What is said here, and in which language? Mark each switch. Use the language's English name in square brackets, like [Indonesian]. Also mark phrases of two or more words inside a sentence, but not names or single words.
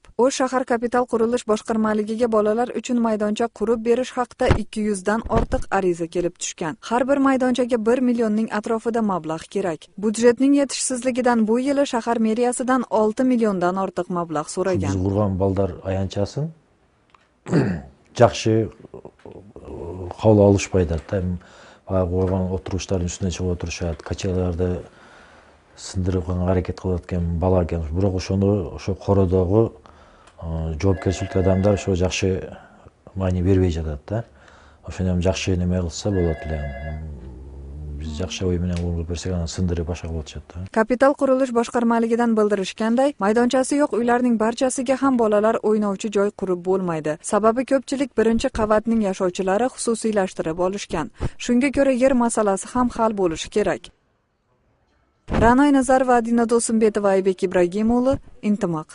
[Uzbek] O'sh shahar kapital qurilish boshqarmaligiga bolalar uchun maydoncha qurib berish haqida 200 dan ortiq ariza kelib tushgan. Har bir maydonchaga 1 millionning atrofida mablag' kerak. Budjetning yetishsizligidan bu yili shahar meriyasidan 6 milliondan ortiq mablag' so'ragan. [Kyrgyz] Биз курган балдар аянтчасын жакшы кабыл алышпайт да. Баягы койгон отуруштардын үстүнө чыгып отурушат, качеларды сындырып аракет кылып аткан бала экен. Бирок ошо кородогу жоопкерчиликтүү адамдар ошо жакшы маани бербей жатат да. Ошону жакшы неме кылса болот эле. Биз жакшы ой менен кылып берсек, аны сындырып башка кылып атышат да. [Uzbek] Kapital qurilish boshqarmaligidan bildirishganday, maydonchasi yo'q uylarning barchasiga ham bolalar o'ynovchi joy qurib bo'lmaydi. Sababi ko'pchilik birinchi qavatning yashovchilari xususiylashtirib olishgan. Shunga ko'ra yer masalasi ham hal bo'lishi kerak. Ra'noy Nazarova, Adina Do'smbetova, Aybek Ibragimov, Intimaq.